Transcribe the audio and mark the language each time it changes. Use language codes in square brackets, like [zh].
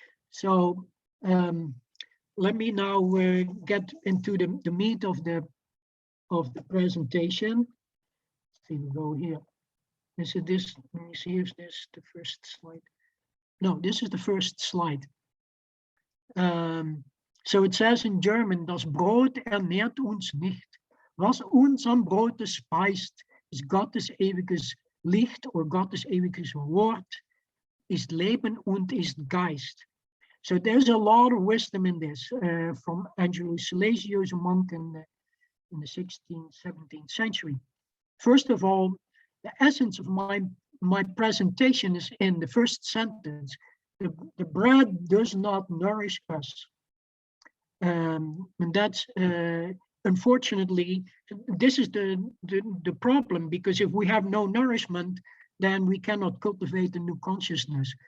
[en] So let me now get into the meat of the presentation. Let's see, we go here. Is it this? Let me see if this the first slide. No, this is the first slide. So it says in German, [de] das Brot ernährt uns nicht. Was uns am Brote speist, ist Gottes ewiges Licht oder Gottes ewiges Wort, ist Leben und ist Geist. [en] So there's a lot of wisdom in this from Angelo Salesio, a monk in the 16th, 17th century. First of all, the essence of my presentation is in the first sentence. The bread does not nourish us. And that's, unfortunately, this is the problem, because if we have no nourishment, then we cannot cultivate a new consciousness.